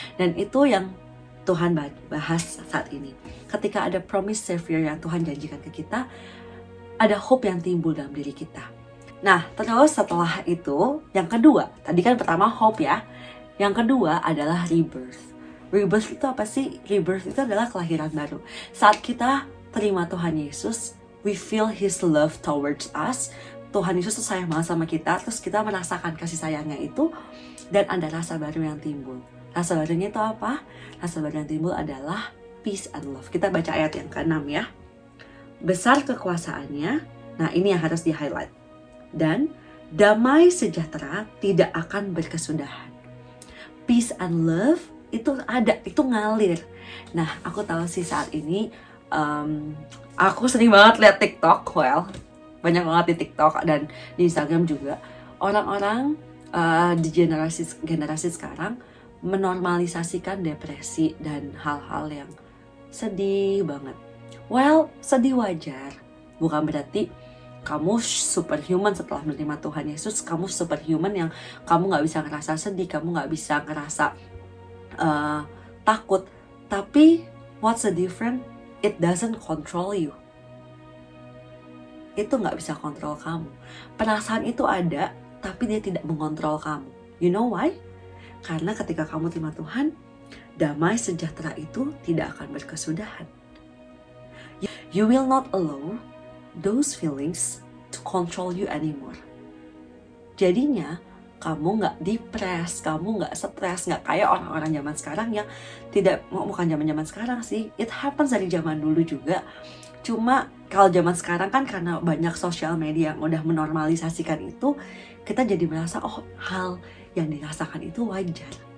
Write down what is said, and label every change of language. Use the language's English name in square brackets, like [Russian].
[Indonesian] Dan itu yang Tuhan bahas saat ini. Ketika ada [English] promise Savior [Indonesian] yang Tuhan janjikan ke kita, ada hope yang timbul dalam diri kita. Nah, terus setelah itu, yang kedua, tadi kan pertama hope ya. Yang kedua adalah rebirth. Rebirth itu apa sih? Rebirth itu adalah kelahiran baru. Saat kita terima Tuhan Yesus, [English] we feel His love towards us. [Indonesian] Tuhan Yesus tuh sayang banget sama kita, terus kita merasakan kasih sayangnya itu, dan ada rasa baru yang timbul. Rasa barunya itu apa? Rasa baru yang timbul adalah [English] peace and love. [Indonesian] Kita baca ayat yang ke-6 ya. Besar kekuasaannya, nah ini yang harus di-highlight. Dan damai sejahtera tidak akan berkesudahan. [English] Peace and love [Indonesian] itu ada, itu ngalir. Nah, aku tahu sih saat ini, aku sering banget lihat TikTok, banyak banget di TikTok dan di Instagram juga. Orang-orang di generasi sekarang menormalisasikan depresi dan hal-hal yang sedih banget. Sedih wajar. Bukan berarti kamu superhuman setelah menerima Tuhan Yesus. Kamu superhuman yang kamu gak bisa ngerasa sedih, kamu gak bisa ngerasa takut. [English] Tapi what's the difference? It doesn't control you. [Indonesian] Itu gak bisa kontrol kamu. Perasaan itu ada, tapi dia tidak mengontrol kamu. [English] You know why? [Indonesian] Karena ketika kamu terima Tuhan, damai sejahtera itu tidak akan berkesudahan. [English] You will not allow those feelings to control you anymore. [Indonesian] Jadinya kamu nggak depres, kamu nggak stres, nggak kayak orang-orang zaman sekarang yang tidak, bukan zaman sekarang sih, [English] it happens [Indonesian] dari zaman dulu juga. Cuma kalau zaman sekarang kan karena banyak sosial media yang udah menormalisasikan itu, kita jadi merasa oh hal yang dirasakan itu wajar.